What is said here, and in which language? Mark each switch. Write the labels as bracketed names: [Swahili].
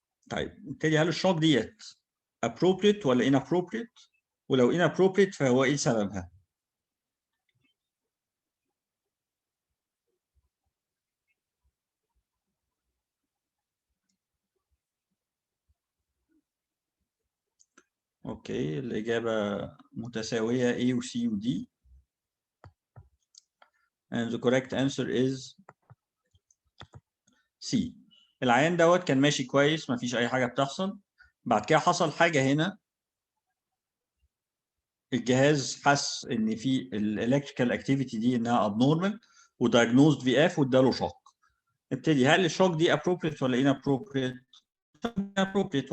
[Arabic] طيب نبتدي، هل الشوك ديت appropriate ولا inappropriate؟ ولو inappropriate فهو ايه سببها؟ اوكي الإجابة متساوية A و C و D. [English] And the correct answer is C. [Arabic] العيان دوت كان ماشي كويس مفيش أي حاجة بتحصل، بعد كده حصل حاجة هنا، الجهاز حس إن في الإلكتريكال أكتيفيتي دي إنها abnormal ودايجنوزد في اف واداله شوك. ابتدي، هل الشوك دي appropriate ولا inappropriate؟ appropriate.